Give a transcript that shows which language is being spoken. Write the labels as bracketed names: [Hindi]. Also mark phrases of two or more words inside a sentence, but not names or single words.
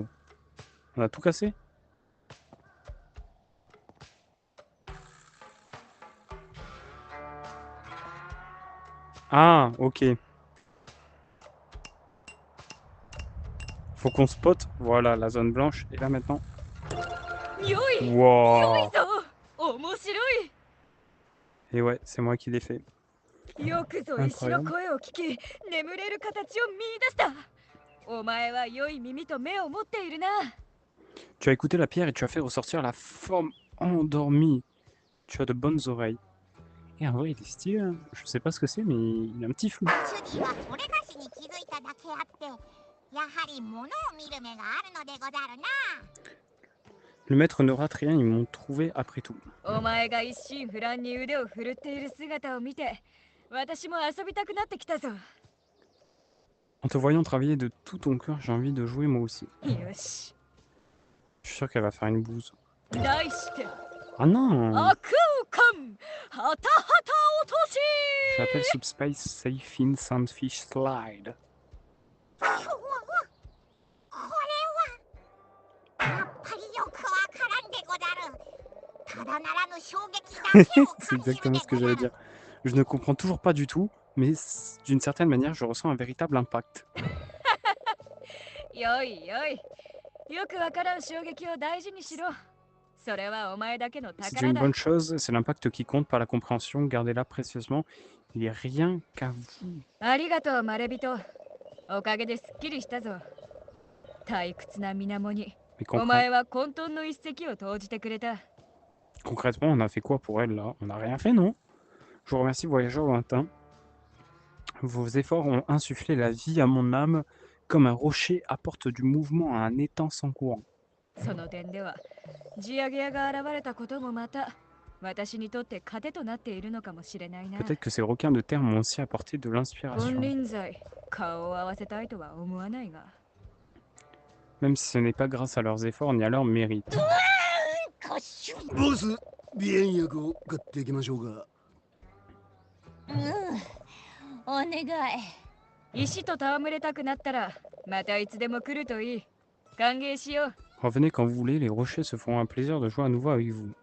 [French] On a tout cassé? Ah, ok. Faut qu'on spot. Voilà, la zone blanche. Et là, maintenant. [Japanese] よい。 Wow. ぞ。面白い。 [French] Et ouais, c'est moi qui l'ai fait. [Japanese] よくぞ石の声を聞き眠れる形を見出した。お前は良い耳と目を持っているな。 [French] Tu as écouté la pierre et tu as fait ressortir la forme endormie. Tu as de bonnes oreilles. Et en vrai, il est stylé. Hein. Je sais pas ce que c'est, mais il a un petit flou. [Japanese] 主人はそれがしに気づいただけあってやはり物を見る目があるのでござるな。 [French] Le maître ne rate rien, ils m'ont trouvé après tout. [Japanese] お前が一心不乱に腕を振るっている姿を見て私も遊びたくなってきたぞ。 [French] En te voyant travailler de tout ton cœur, j'ai envie de jouer moi aussi. [Japanese] よし。 [French] Je suis sûr qu'elle va faire une bouse. [Japanese] 題して [French] Ah non! [Japanese] 悪感ハタハタ落とし。 [French] Je l'appelle Subspace Safe In Sandfish Slide. C'est exactement ce que j'allais dire. Je ne comprends toujours pas du tout, mais d'une certaine manière, je ressens un véritable impact. [Japanese] よいよい。よくわからん衝撃を大事にしろ。それはお前だけの [French] C'est [Japanese] 宝 [French] une [Japanese] だ。 [French] bonne chose, c'est l'impact qui compte, pas la compréhension. Gardez-la précieusement. Il n'est rien qu'à vous. [Japanese] ありがとう、マレビト。おかげですっきりしたぞ。退屈な水面に、 [French] Mais [Japanese] お前は混沌の一石を投じてくれた。 [French] concrètement, on a fait quoi pour elle là? On n'a rien fait, non? Je vous remercie, voyageurs lointains. Vos efforts ont insufflé la vie à mon âme comme un rocher apporte du mouvement à un étang sans courant. [Japanese] その点では、ジアゲアが現れたこともまた、私にとって糧となっているのかもしれないな。 [French] Peut-être que ces requins de terre m'ont aussi apporté de [Japanese] 金 [French] l'inspiration. [Japanese] 輪際、顔を合わせたいとは思わないが。 [French] Même si ce n'est pas grâce à leurs efforts ni à leur mérite. [Japanese] ボス、鼻炎薬を買っていきましょうか。お願い。石と戯れたくなったら、またいつでも来るといい。歓迎しよう。 [French] Revenez quand vous voulez, les rochers se feront un plaisir de jouer à nouveau avec vous.